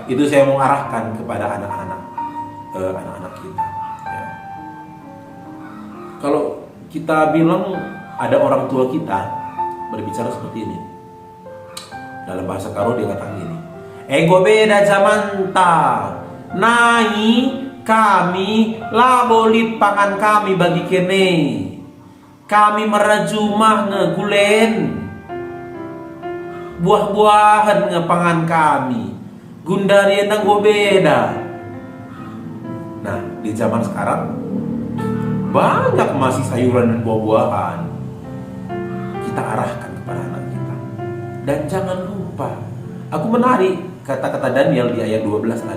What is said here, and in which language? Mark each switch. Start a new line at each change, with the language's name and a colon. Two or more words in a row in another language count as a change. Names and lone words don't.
Indonesian: Itu saya mau arahkan kepada anak-anak kita. Ya. Kalau kita bilang ada orang tua kita berbicara seperti ini, dalam bahasa Karo dia katakan gini,
Batak Karo: ego beda zaman ta, nai kami labolit pangan kami bagi kene, kami merajumah ngegulen buah-buahan ngepangan kami, gundarian nang beda.
Indonesian: Nah, di zaman sekarang banyak masih sayuran dan buah-buahan. Kita arahkan kepada anak kita. Dan jangan lupa, aku menarik kata-kata Daniel di ayat 12 tadi.